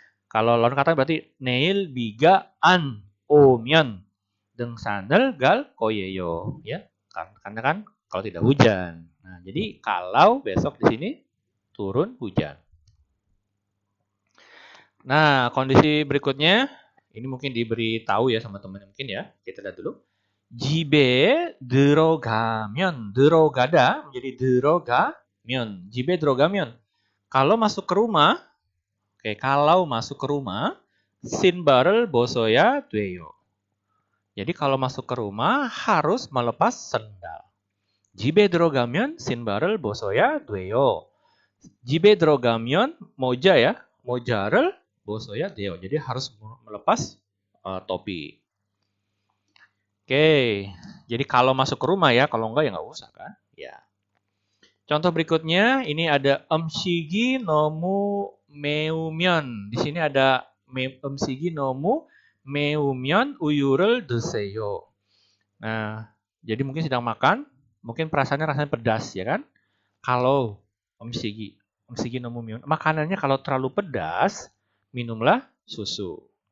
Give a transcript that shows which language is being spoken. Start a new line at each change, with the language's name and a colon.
Indonesian: Kalau lawan kata berarti
Korean: neil biga an omion 등산을 갈 거예요.
Indonesian: Ya, karena kan kalau tidak hujan. Nah, jadi kalau besok di sini turun hujan. Nah, kondisi berikutnya ini mungkin diberitahu ya sama teman mungkin ya. Kita lihat dulu.
Korean: 집에 들어가다
Indonesian: menjadi
Korean: 들어가면. 집에 들어가면
Indonesian: kalau masuk ke rumah, kalau masuk ke rumah,
Korean: 신발을 벗어야 돼요.
Indonesian: Jadi kalau masuk ke rumah harus melepas sendal.
Korean: 집에 들어가면 신발을 벗어야 돼요. 집에 들어가면 moja ya, moja를 벗어야 돼요.
Indonesian: Jadi harus melepas topi. Oke, jadi kalau masuk ke rumah ya, kalau enggak ya nggak usah kan? Ya. Contoh berikutnya, ini ada
Korean: 음식이 너무 매우면.
Indonesian: Di sini ada
Korean: 음식이 너무 매우면 우유를 드세요.
Indonesian: Nah, jadi mungkin sedang makan, mungkin perasaannya rasanya pedas ya kan? Kalau
Korean: 음식이 너무 매우면,
Indonesian: makanannya kalau terlalu pedas, minumlah susu.